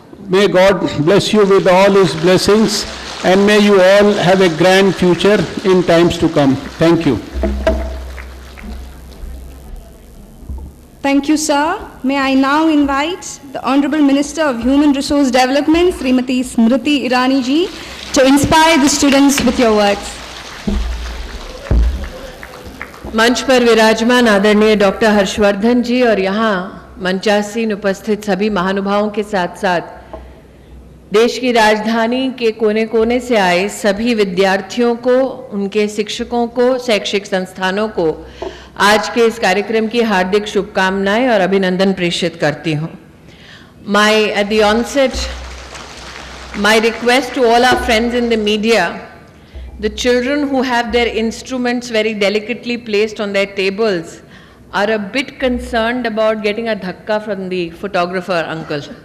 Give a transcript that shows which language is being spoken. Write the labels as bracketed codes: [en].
[en] May God bless you with all His blessings, and may you all have a grand future in times to come. Thank you. Thank you, sir. May I now invite the Honorable Minister of Human Resource Development, Srimati Smriti Irani ji, to inspire the students with your words. [hi] मंच पर विराजमान आदरणीय doctor Harshvardhan जी और यहाँ मंचासीन उपस्थित सभी महानुभावों के साथ साथ देश की राजधानी के कोने कोने से आए सभी विद्यार्थियों को, उनके शिक्षकों को, शैक्षिक संस्थानों को आज के इस कार्यक्रम की हार्दिक शुभकामनाएं और अभिनंदन प्रेषित करती हूँ. [en] At the onset, my request to all our friends in the media, the children who have their instruments very delicately placed on their tables are a bit concerned about getting a dhakka from the photographer uncle.